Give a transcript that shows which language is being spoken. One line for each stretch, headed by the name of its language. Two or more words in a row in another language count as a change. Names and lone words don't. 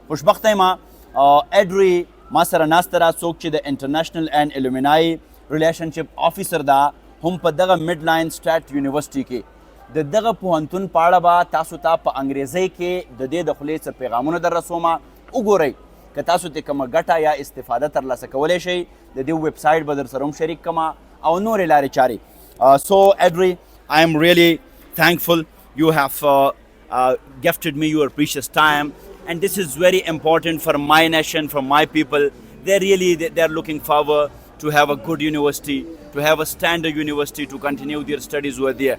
Pashto: خوشبخته یم اډري ما سره ناسته ده، څوک چې د
English: international and alumni relationship officer
Pashto: ده هم په دغه میډلاین سټیټ یونیورسټي کې. د دغه پوهنتون په اړه به تاسو ته په انګریزۍ کې د دې د خولې څه پیغامونه در رسومه. وګورئ که تاسو ته کومه ګټه یا استفاده ترلاسه کولی شئ د دې ویب سایټ به در سره هم شریک کړم او نورې لارې چارې.
English: So Adury, I am really thankful you have gifted me your precious time, and this is very important for my nation, for my people. They're looking forward to have a good university, to have a standard university, to continue their studies over there.